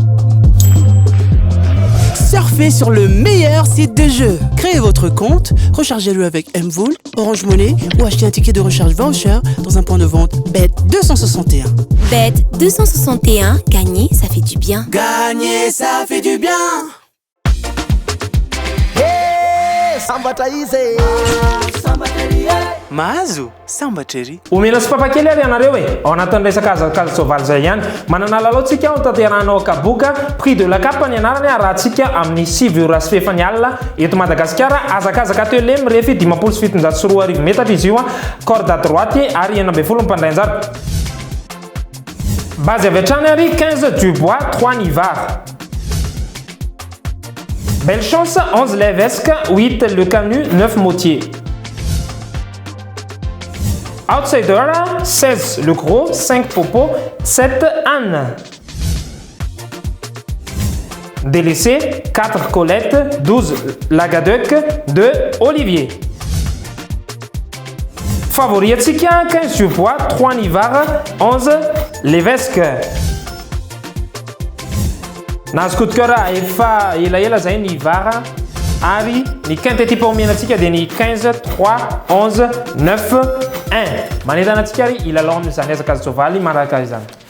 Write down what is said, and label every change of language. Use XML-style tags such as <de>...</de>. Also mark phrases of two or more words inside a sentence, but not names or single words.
<fr>Surfez sur le meilleur site de jeu. Créez votre compte, rechargez-le avec Mvool, Orange Money ou achetez un ticket de recharge voucher dans un point de vente Bet261. Bet261, gagner, ça fait du bien. Gagner, ça fait du bien.</fr> <mg>Mahazo sambatra ery. Omena sy papakely ary ianareo ao anatin'ny resaka azakazo soavaly zay ihany. Manana lalao tsika ao tanteranao kaboka</mg> <fr>prix de la cape</fr> <mg>ny anarany arahantsika amin'ny 7 sy fefany alina eto Madagasikara. Azakazaka teo lemy refy 774 metatra izy io</mg> <fr>corde à droite</fr> <mg>ary 90 mpandray anjara. Base avy hatrany ary 15 du bois 3 nivard.</mg> <fr>Belle chance 11 levesque 8 le canut 9 motier. Outsider 16 le gros 5 popo 7 âne. Délaissé 4 Colette 12 Lagaduc 2 Olivier.</fr> <mg>Favori atsika 15 du bois 3 nivard 11 levesque. Nahazo</mg> <fr>coup de cœur</fr> <mg>efa elaela zay ny vara ary ny quinte type omenatsika dia ny 15 3 11 9 1. Manentana antsika ary ilalao amin'izany azakazo soavaly manaraka izany.</mg>